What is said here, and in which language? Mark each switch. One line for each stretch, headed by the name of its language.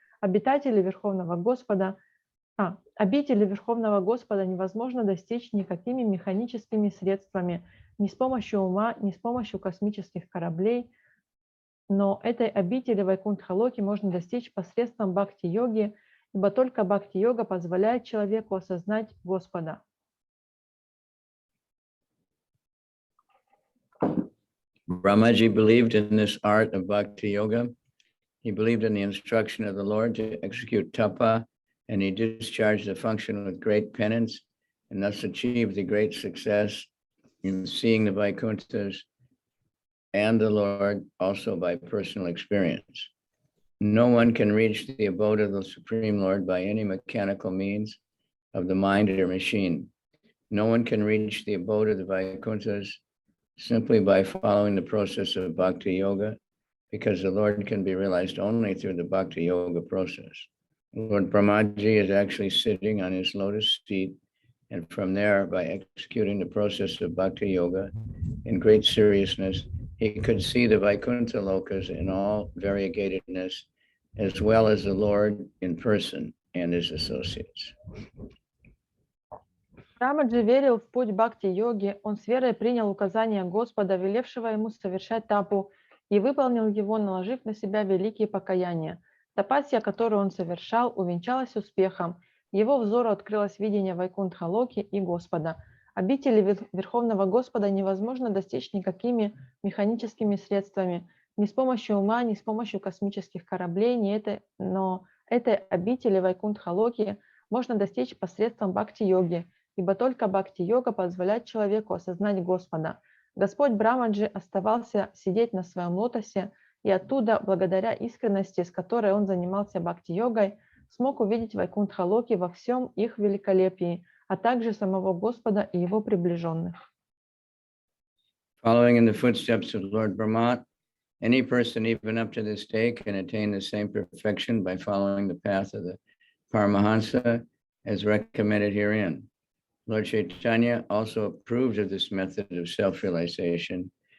Russian: Обители Верховного Господа невозможно достичь никакими механическими средствами, ни с помощью ума, ни с помощью космических кораблей, но этой обители Вайкунтха-локи можно достичь посредством бхакти-йоги, ибо только бхакти-йога позволяет человеку осознать Господа.
English: Brahmaji believed in this art of bhakti yoga. He believed in the instruction of the Lord to execute tapa, and he discharged the function with great penance, and thus achieved the great success in seeing the Vaikunthas and the Lord also by personal experience. No one can reach the abode of the Supreme Lord by any mechanical means of the mind or machine. No one can reach the abode of the Vaikunthas simply by following the process of bhakti yoga, because the Lord can be realized only through the bhakti yoga process. Lord Brahmaji is actually sitting on his lotus seat, and from there, by executing the process of bhakti yoga in great seriousness, he could see the Vaikuntha lokas in all variegatedness, as well as the Lord in person and his associates.
Russian: Брамаджи верил в путь бхакти-йоги, он с верой принял указания Господа, велевшего ему совершать тапу, и выполнил его, наложив на себя великие покаяния. Тапасия, которую он совершал, увенчалась успехом. Его взору открылось видение Вайкунтха-локи и Господа. Обители Верховного Господа невозможно достичь никакими механическими средствами, ни с помощью ума, ни с помощью космических кораблей, но этой обители Вайкунтха-локи можно достичь посредством бхакти-йоги, ибо только бхакти-йога позволяет человеку осознать Господа. Господь Брамаджи оставался сидеть на своем лотосе, и оттуда, благодаря искренности, с которой он занимался бхакти-йогой, смог увидеть Вайкунтха-локи во всем их великолепии, а также самого Господа и его приближенных.
English: Following in the footsteps of Lord Brahma, any person even up to this day can attain the same perfection by following the path of the Paramahansa as recommended herein. Lord Chaitanya also approved of this method of self-realization.